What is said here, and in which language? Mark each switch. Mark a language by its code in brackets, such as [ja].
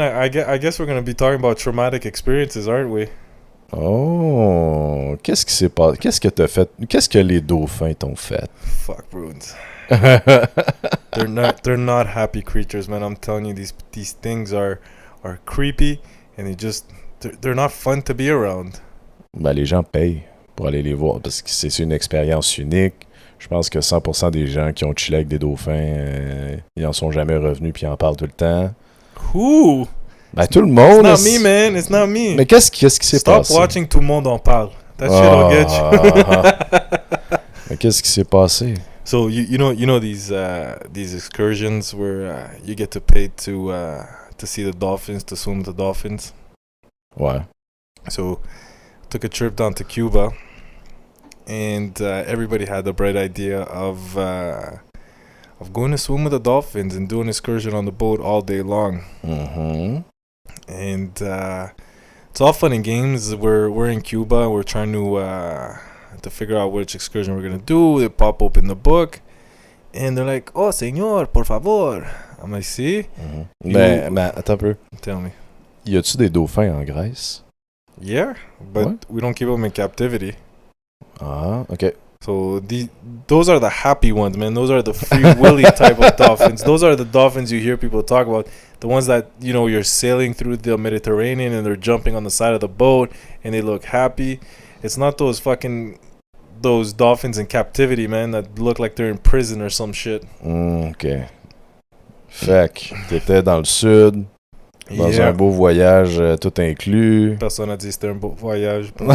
[en] I guess we're gonna be talking about traumatic experiences, aren't we? [fr] Oh, qu'est-ce qui s'est passé? Qu'est-ce que t'as fait? Qu'est-ce que les dauphins t'ont fait? [en] Fuck, Bruins. They're not happy creatures, man. I'm telling you, these things are creepy, and they're not fun to be around. [fr] Ben, les gens payent pour aller les voir parce que c'est une expérience unique. Je pense que 100% des gens qui ont chillé avec des dauphins, ils en sont jamais revenus puis ils en parlent tout le temps. [en] Who? [fr] Ben, tout le monde. [en] It's not me, man. It's not me. [fr] Mais qu'est-ce qui s'est passé? [en] Stop watching Tout le monde en parle. That shit will get you. [fr] Mais qu'est-ce qui s'est passé? [en] So you know these excursions where you get to pay to see the dolphins, to swim with the dolphins. [fr] Ouais. [en] So took a trip down to Cuba, and everybody had the bright idea of going to swim with the dolphins and do an excursion on the boat all day long. Mm-hmm. And it's all fun and games. We're in Cuba. We're trying to figure out which excursion we're gonna do. They pop open the book, and they're like, "Oh, [es] señor, por favor." [en] I'm like, "See?" [fr] Mm-hmm. Mais attends un peu. [en] Tell me. [fr] Y a-tu des dauphins en Grèce? [en] Yeah, but What? we don't keep them in captivity. [fr] Ah, ok. [en] So those are the happy ones, man. Those are the free willy type of dolphins. Those are the dolphins you hear people talk about. The ones that, you know, you're sailing through the Mediterranean and they're jumping on the side of the boat and they look happy. It's not those fucking those dolphins in captivity, man, that look like they're in prison or some shit. OK. [fr] Fait que t'étais dans le sud, dans un beau voyage tout inclus. Personne n'a dit que c'était un beau voyage.